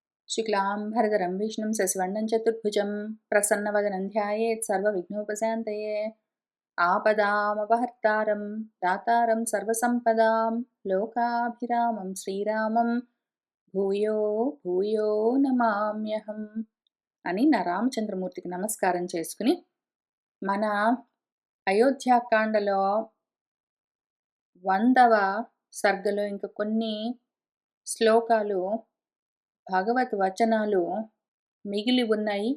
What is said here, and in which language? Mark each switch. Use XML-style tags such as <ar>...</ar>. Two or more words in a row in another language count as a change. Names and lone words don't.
<sa>शुक्लाम्भरधरं विष्णुं शशिवर्णं चतुर्भुजं प्रसन्नवदनं ध्यायेत् सर्वविघ्नोपशान्तये। आपदामपहर्तारं दातारं सर्वसम्पदां लोकाभिरामं श्रीरामं భూయో భూయో నమామ్యహం</sa> <te>అని నా రామచంద్రమూర్తికి నమస్కారం చేసుకుని మన అయోధ్యాకాండలో 100వ సర్గలో ఇంక కొన్ని శ్లోకాలు భగవత్ వచనాలు మిగిలి ఉన్నాయి.</te>